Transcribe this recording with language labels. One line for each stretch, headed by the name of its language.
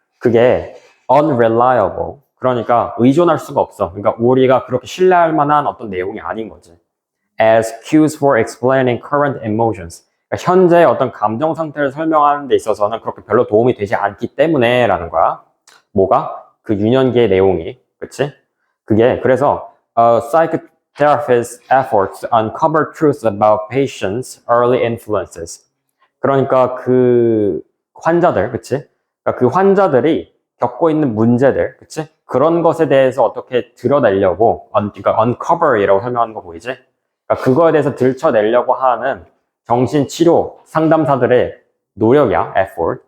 Korean: 그게 unreliable, 그러니까 의존할 수가 없어. 그러니까 우리가 그렇게 신뢰할 만한 어떤 내용이 아닌 거지.
English: As cues for explaining current emotions.
Korean: 그러니까 현재 어떤 감정 상태를 설명하는 데 있어서는 그렇게 별로 도움이 되지 않기 때문에 라는 거야. 뭐가? 그 유년기의 내용이. 그치? 그게, 그래서,
English: psychotherapist's efforts to uncover truths about patients' early influences.
Korean: 그러니까 그 환자들, 그치? 그러니까 그 환자들이 겪고 있는 문제들, 그치? 그런 것에 대해서 어떻게 드러내려고, 그러니까 uncover이라고 설명하는 거 보이지? 그러니까 그거에 대해서 들춰내려고 하는 정신치료 상담사들의 노력이야, effort.